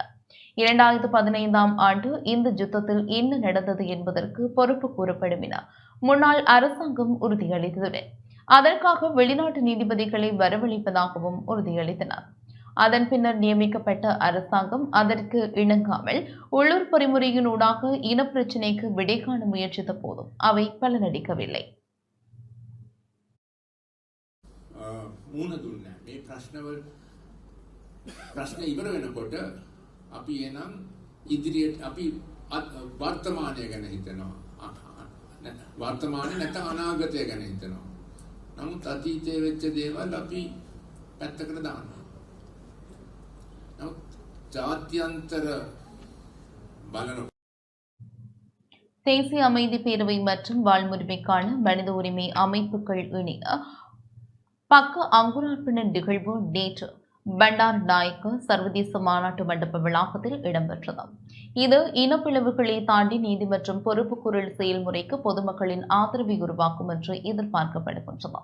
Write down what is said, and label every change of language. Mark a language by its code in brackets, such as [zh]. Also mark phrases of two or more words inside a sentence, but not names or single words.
[ta] 2015ஆம் ஆண்டு இந்த யுத்தத்தில் என்ன நடந்தது என்பதற்கு பொறுப்பு கூறப்படும் என முன்னாள் அரசாங்கம் உறுதியளித்ததுடன் அதற்காக வெளிநாட்டு நீதிபதிகளை வரவழைப்பதாகவும் உறுதியளித்தனர். அதன் பின்னர் நியமிக்கப்பட்ட அரசாங்கம் அதற்கு இணங்காமல் உள்ளூர் பொறிமுறையினூடாக இனப்பிரச்சினைக்கு விடை காண முயற்சித்த போதும் அவை பலனளிக்கவில்லை. [si] මුණ දුන්නේ මේ ප්‍රශ්න ඉවර වෙනකොට අපි එනම් ඉදිරියට අපි වර්තමානය ගැන හිතනවා. වර්තමානයේ නැත්නම් අනාගතය ගැන හිතනවා. නමුත් අතීතයේ වෙච්ච දේවල් අපි පැත්තකට දානවා. නමුත් ජාත්‍යන්තර බලන [ta] தேசிய அமைதி பேரவை மற்றும் வாழ்வுரிமைக்கான மனித உரிமை அமைப்புகள் இணைய பக்க அங்குரார்ப்பண நிகழ்வு நேற்று பண்டார் நாயக்க சர்வதேச மாநாட்டு மண்டப வளாகத்தில் இடம்பெற்றது. இது இனப்பிளவுகளை தாண்டி நீதி மற்றும் பொறுப்புக்கூறல் செயல்முறைக்கு பொதுமக்களின் ஆதரவை உருவாக்கும் என்று எதிர்பார்க்கப்படுகின்றது.